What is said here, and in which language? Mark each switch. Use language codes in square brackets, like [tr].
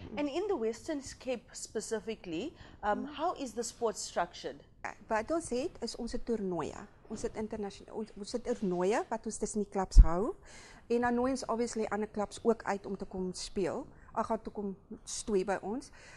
[en] And in the Western Cape specifically, how is the sport structured? [af] Wat ons het is ons toernooie. Ons het ons het toernooie wat ons tussen die klubs hou en dan nooi ons obviously ander klubs ook uit om te kom speel. Gaan toe kom stoei by ons.